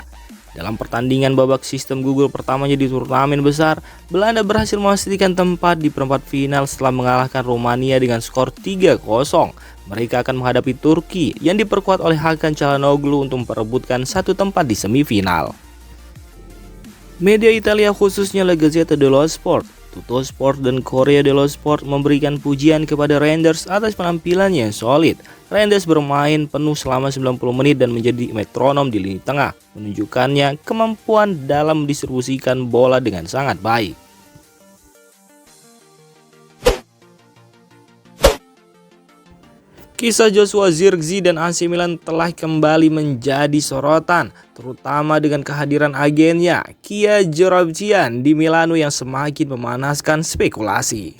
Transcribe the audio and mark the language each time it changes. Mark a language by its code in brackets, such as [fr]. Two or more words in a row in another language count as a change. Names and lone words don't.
[id] Dalam pertandingan babak sistem gugur pertamanya di turnamen besar, Belanda berhasil memastikan tempat di perempat final setelah mengalahkan Rumania dengan skor 3-0. Mereka akan menghadapi Turki yang diperkuat oleh Hakan Çalhanoğlu untuk memperebutkan 1 tempat di semifinal. Media Italia khususnya La Gazzetta dello Sport, Tuttosport dan Corriere dello Sport memberikan pujian kepada Reinders atas penampilannya yang solid. Reinders bermain penuh selama 90 menit dan menjadi metronom di lini tengah, menunjukkannya kemampuan dalam mendistribusikan bola dengan sangat baik. Kisah Joshua Zirkzee dan AC Milan telah kembali menjadi sorotan, terutama dengan kehadiran agennya Kia Joorabchian di Milano yang semakin memanaskan spekulasi.